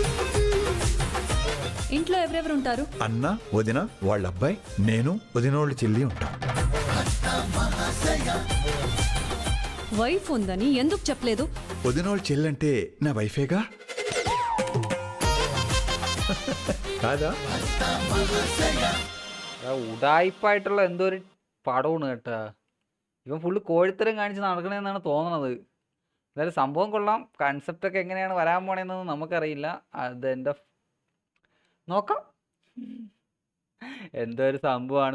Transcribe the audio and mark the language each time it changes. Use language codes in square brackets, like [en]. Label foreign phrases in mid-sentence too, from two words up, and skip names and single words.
[te] ఇంట్లో ఎవరెవరు ఉంటారు? అన్న, వదిన, వాళ్ళ అబ్బాయి, నేను, వదినోళ్ళు చెల్లి ఉంటాం. వైఫ్ ఉందని ఎందుకు చెప్పలేదు? వదినోళ్ళు చెల్లి అంటే నా వైఫేగా కాదా? [ml] ഉടായിപ്പായിട്ടുള്ള എന്തോ ഒരു പടമാണ് കേട്ടാ. ഇവൻ ഫുള്ള് കോഴിത്തരം കാണിച്ച് നടക്കണേന്നാണ് തോന്നണത്. എന്തായാലും സംഭവം കൊള്ളാം. കൺസെപ്റ്റൊക്കെ എങ്ങനെയാണ് വരാൻ പോണേന്നൊന്നും നമുക്കറിയില്ല. അതെൻ്റെ നോക്കാം. എന്തോ ഒരു സംഭവമാണ്.